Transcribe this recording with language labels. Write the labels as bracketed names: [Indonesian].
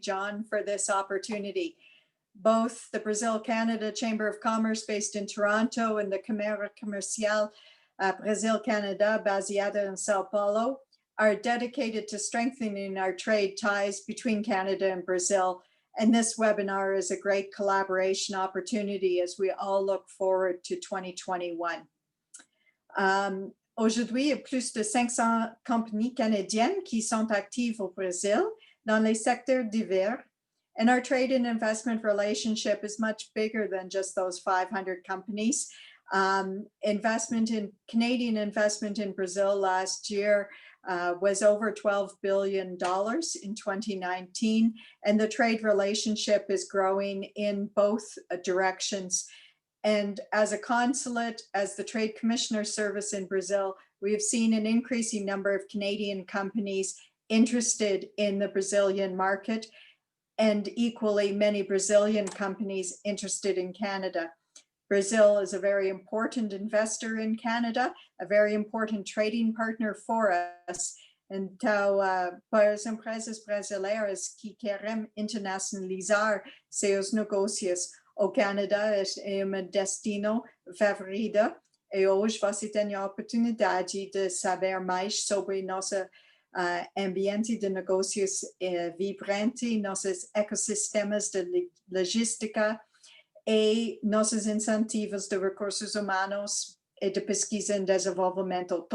[English] John for this opportunity. Both the Brazil-Canada Chamber of Commerce based in Toronto and the Câmara Comercial Brasil-Canada [Portuguese] baseada [English] in São Paulo are dedicated to strengthening our trade ties between Canada and Brazil. And this webinar is a great collaboration opportunity as we all look forward to 2021. [French] Aujourd'hui, il y a plus de 500 compagnies canadiennes qui sont actives au Brésil dans les secteurs divers. [English] And our trade and investment relationship is much bigger than just those 500 companies. Canadian investment in Brazil last year was over $12 billion in 2019. And the trade relationship is growing in both directions. And as a consulate, as the Trade Commissioner Service in Brazil, we have seen an increasing number of Canadian companies interested in the Brazilian market, and equally many Brazilian companies interested in Canada. Brazil is a very important investor in Canada, a very important trading partner for us. [Portuguese] Então, para as empresas brasileiras que querem internacionalizar seus negócios, o Canadá é um destino favorito e hoje você tem a oportunidade de saber mais sobre nosso ambiente de negócios vibrante, nossos ecossistemas de logística e nossos incentivos de recursos humanos e de pesquisa e desenvolvimento.